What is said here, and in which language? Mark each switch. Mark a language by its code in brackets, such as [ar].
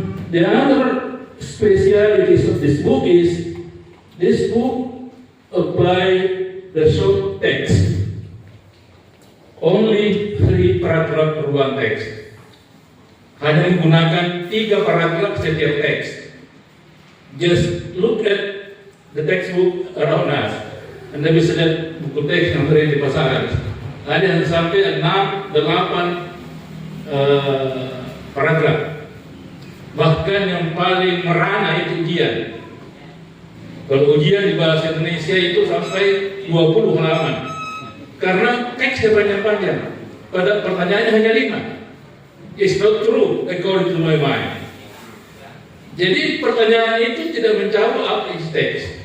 [en] The other specialities of this book is this book apply the short text. Only 3 paragraph per one text. [id] Hanya menggunakan 3 paragraf setiap teks. [en] Just look at the textbook around us. [id] Anda bisa lihat buku teks yang ada di pasaran. Ada yang sampai 6-8 paragraf. Bahkan yang paling merana itu ujian. Kalau ujian di bahasa Indonesia itu sampai 20 halaman. Karena teksnya panjang-panjang. Pada pertanyaannya hanya 5. [en] It's not true according to my mind. [id] Jadi pertanyaan itu tidak menjawab apa isi teks.